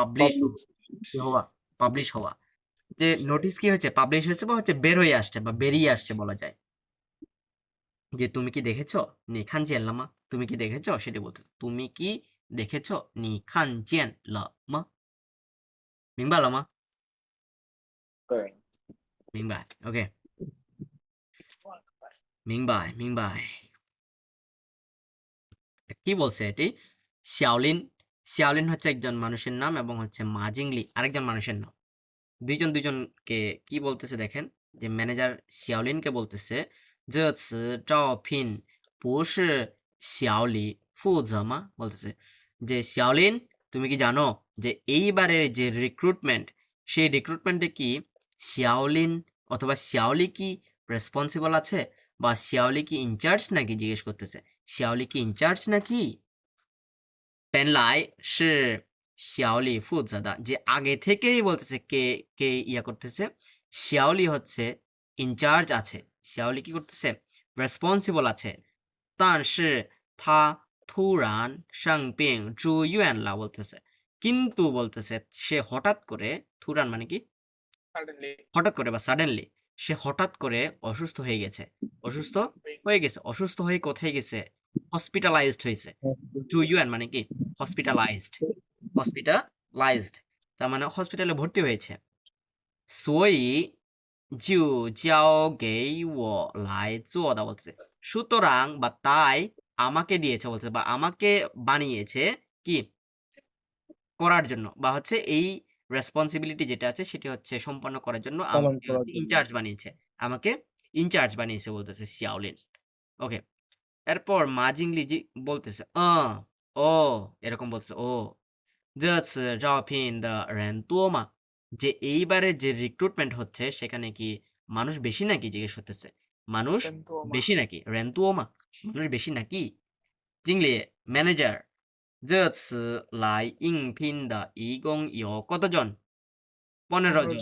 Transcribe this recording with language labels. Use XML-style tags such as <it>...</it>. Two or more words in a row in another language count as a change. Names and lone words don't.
<bn>পাবলিশ হওয়া যে নোটিশ কি হচ্ছে পাবলিশ হয়েছে বা হচ্ছে বের হয়ে আসছে বা বেরিয়ে আসছে বলা যায় যে তুমি কি দেখেছো</bn> <zh>你看见了吗</zh> <bn>তুমি কি দেখেছো সেটা বলতে তুমি কি দেখেছো</bn> <zh>你看见了吗明白了吗对，</zh> <bn>明白 OK 明白 কি বলছে এটি শিয়াওলিন হচ্ছে একজন মানুষের নাম এবং হচ্ছে মাজিংলি আরেকজন মানুষের নাম দুইজনকে কি বলতেছে দেখেন যে ম্যানেজার শিয়াওলিনকে বলতেছে</bn> <zh>这次招聘不是小李负责吗</zh> <bn>বলতেছে যে শিয়াওলিন তুমি কি জানো যে এইবারের যে রিক্রুটমেন্ট সেই রিক্রুটমেন্টে কি শিয়াওলিন অথবা শিয়াওলি কি রেসপন্সিবল আছে বা শিয়াওলি কি ইনচার্জ নাকি জিজ্ঞেস করতেছে শিয়াওলি কি ইনচার্জ নাকি</bn> <zh>本来是小李负责的</zh> <bn>যে আগে থেকেই বলতেছে কে ইয়া করতেছে শিয়াওলি হচ্ছে ইনচার্জ আছে শিয়াওলি কি করতেছে রেসপন্সিবল আছে</bn> <zh>但是他突然生病住院了</zh> <bn>বলতেছে কিন্তু বলতেছে সে হঠাৎ করে থুরান মানে কি</bn> <en>suddenly</en> <bn>হঠাৎ করে বা সাডেনলি সে হঠাৎ করে অসুস্থ হয়ে গেছে অসুস্থ হয়ে কোথায় গেছে হসপিটালাইজড হয়েছে জুইউয়ান মানে কি হসপিটালাইজড তার মানে হসপিটালে ভর্তি হয়েছে</bn> <zh>所以就交给我来做的</zh> <bn>বলছে সুতরাং বা তাই আমাকে দিয়েছে বলছে বা আমাকে বানিয়েছে কি করার জন্য বা হচ্ছে এই রেসপন্সিবিলিটি যেটা আছে সেটি হচ্ছে সম্পন্ন করার জন্য আমাকে ইনচার্জ বানিয়েছে বলতেছে শিয়াওলিন ওকে, এরপর মাজিংলি জি বলতেছে ও এরকম বলতেছে ও</bn> <zh>这次招聘的人多吗</zh> <bn>যে এইবারে যে রিক্রুটমেন্ট হচ্ছে সেখানে কি মানুষ বেশি নাকি জিজ্ঞেস করতেছে মানুষ</bn> <zh>人多吗？</zh> <bn>বেশি নাকি</bn> <zh>人多吗</zh> <bn>মানুষ বেশি নাকি 经理 ম্যানেজার</bn> <zh>这次来应聘的一共有</zh> <bn>কতজন 15 জন</bn>